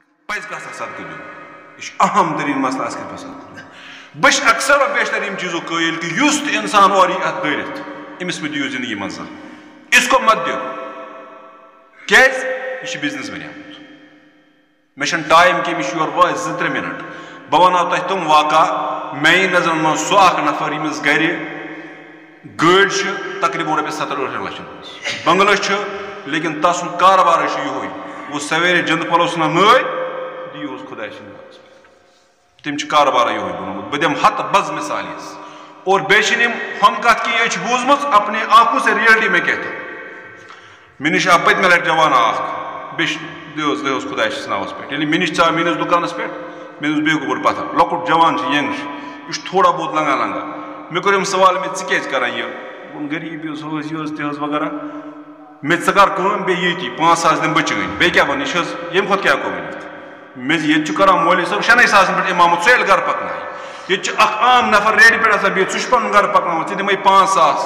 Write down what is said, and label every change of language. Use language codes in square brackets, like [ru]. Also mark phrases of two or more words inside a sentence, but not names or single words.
[ks] پز گژھِ صدقہ دیُن یہ چھُ اہم ترین مسئلہ اس کے پسند بہٕ اکثر و بیشتر یم چیزو قٲیل کہ یُس تہِ انسان اور یی اتھ دٲرِتھ أمِس مہ دِیِو زندگی منٛز اس کو مت دِیو کیازِ یہ چھُ بزنس بنیومُت مےٚ چھُنہٕ ٹایم کینٛہہ مےٚ چھُ یورٕ وٲتۍ 2-3 منٹ بہٕ ونہو تۄہہِ تِم واقعہ میانہِ نظرن منٛز سُہ اکھ نفر ییٚمِس گرِ گٲڑۍ چھِ تقریباً رۄپیس 70-80 لچھن ہٕنٛز بنگلہٕ چھُ لیکن تس سُنٛد کاربارے چھُ یِہوے وہ سویرے جنٛد پلو ژھٕنان نٲلۍ دِیوس خۄداے سٕنٛدِ ناوس پٮ۪ٹھ تٔمۍ چھُ کاربارے یِہوے بنومُت بہٕ دِمہٕ ہتہٕ بز مثال یِژھ اور بیٚیہِ چھِنہٕ یِم ہم کتھ کینٛہہ یہِ چھِ بوٗزمٕژ [ur] اپنے آنکھوں سے ریئلٹی میں کہتا [ks] مےٚ نِش آو پٔتمہِ لٹہِ جوان اکھ بیٚیہِ دِیوس خۄداے سٕنٛدِس ناوس پٮ۪ٹھ ییٚلہِ مےٚ نِش ژاو میٲنِس دُکانس پٮ۪ٹھ مےٚ دوٚپُس بیٚیہِ گوٚبُر پتھر لۄکُٹ جوان چھُ ینگ چھُ یہِ چھُ تھوڑا بہت لنگان مےٚ کوٚر أمِس سوال مےٚ ژٕ کیازِ کران یہِ غریٖبی ٲس ہُہ ٲس یہِ ٲس تہِ ٲس وغیرہ مےٚ ژٕ کر کٲم بیٚیہِ ییٚتی 5 ساس دِمہٕ بہٕ چٲنۍ بیٚیہِ کیاہ وَنہٕ یہِ چھِ حظ ییٚمہِ کھۄتہٕ کیاہ ہٮ۪کو ؤنِتھ مےٚ ییٚتہِ چھُ کران مولوی صٲب 6 ساسن پٮ۪ٹھ اِمامت سُہ ییٚلہِ گرٕ پکنایہِ ییٚتہِ چھُ اکھ عام نفر ریڈِ پٮ۪ٹھ آسان بِہِتھ سُہ چھُ پنُن گرٕ پکناوان ژےٚ دِمے 5 ساس